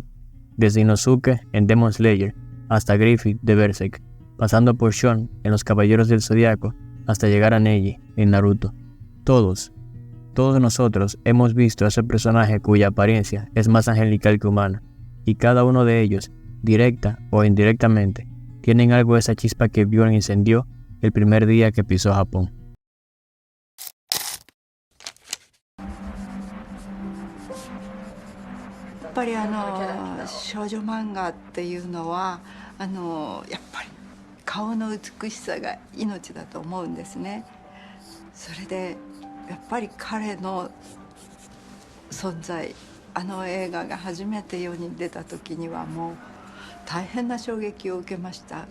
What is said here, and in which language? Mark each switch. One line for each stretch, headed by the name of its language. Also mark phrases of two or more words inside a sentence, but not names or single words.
Spanish: Desde Inosuke en Demon Slayer hasta Griffith de Berserk, pasando por Shun en Los Caballeros del Zodiaco hasta llegar a Neji en Naruto. Todos nosotros hemos visto a ese personaje cuya apariencia es más angelical que humana, y cada uno de ellos, directa o indirectamente, tienen algo de esa chispa que Björn incendió el primer día que pisó Japón.
Japanese: やっぱり少女漫画っていうのはやっぱり顔の美しさが命だと思うんですね。それでやっぱり彼の存在、映画が初めて世に出た時にはもう大変な衝撃を受けました。